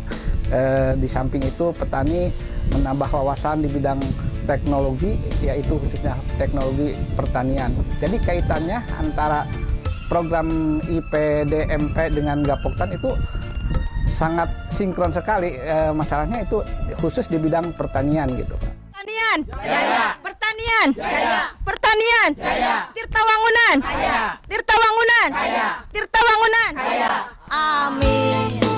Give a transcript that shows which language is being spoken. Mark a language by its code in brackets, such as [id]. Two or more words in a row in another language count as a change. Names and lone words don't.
[id] Di samping itu petani menambah wawasan di bidang teknologi, yaitu khususnya teknologi pertanian. Jadi kaitannya antara program IPDMP dengan Gapoktan itu sangat sinkron sekali. Masalahnya itu khusus di bidang pertanian gitu. Pertanian Jaya. Pertanian Jaya. Pertanian Jaya. Tirta Wangunan Jaya. Tirta Wangunan Jaya. Tirta Wangunan Jaya. Amin.